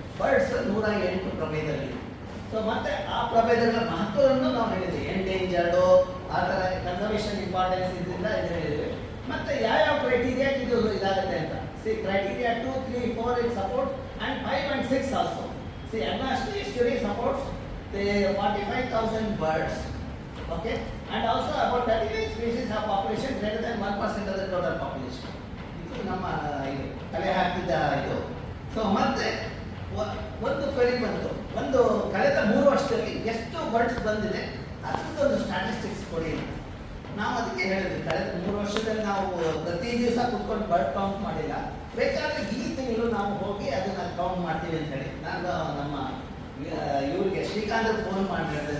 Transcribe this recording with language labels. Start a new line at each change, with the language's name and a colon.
Kannada: Birds 108 ಪ್ರಭೇದಗಳಿದೆ. So ಮತ್ತೆ ಆ ಪ್ರಭೇದಗಳ ಮಹತ್ವವನ್ನು ನಾವು ಹೇಳಿದ್ವಿ. ಎಂಡೇಂಜರ್ಡು ಆ ಥರ ಕನ್ಸರ್ವೇಷನ್ ಇಂಪಾರ್ಟೆನ್ಸ್ ಇದರಿಂದ ಇದು ಹೇಳಿದ್ವಿ. ಮತ್ತೆ ಯಾವ ಕ್ರೈಟೀರಿಯಾ ಇದು ಇದಾಗುತ್ತೆ ಅಂತ
English: criteria 2, 3, 4 it supports and 5 and 6 also. Agnasty estuary supports the 45,000 birds, okay, and also about 35 species have population greater than 1% of the total population.
Kannada: ಇದು ನಮ್ಮ ಇದು ಕಲೆ ಹಾಕಿದ ಇದು. ಸೊ ಮತ್ತೆ ಒಂದು ಕ್ವೆರಿ ಬಂತು, ಒಂದು ಕಳೆದ 3 ವರ್ಷದಲ್ಲಿ ಎಷ್ಟು ಬರ್ಡ್ಸ್ ಬಂದಿದೆ ಅದೊಂದು ಸ್ಟ್ಯಾಟಿಸ್ಟಿಕ್ಸ್ ಕೊಡಿ ಅಂತ. ನಾವು ಅದಕ್ಕೆ ಹೇಳಿದ್ವಿ, ಕಳೆದ 3 ವರ್ಷದಲ್ಲಿ ನಾವು ಪ್ರತಿ ದಿವಸ ಕುತ್ಕೊಂಡು ಬರ್ಡ್ ಕೌಂಟ್ ಮಾಡಿಲ್ಲ, ಬೇಕಾದ್ರೆ ಈ ತಿಂಗಳು ನಾವು ಹೋಗಿ ಅದನ್ನ ಕೌಂಟ್ ಮಾಡ್ತೀವಿ ಅಂತ ಹೇಳಿ ನಾನು ನಮ್ಮ ಇವ್ರಿಗೆ ಶ್ರೀಕಾಂತ್ ಫೋನ್ ಮಾಡಿ ಹೇಳಿದೆ.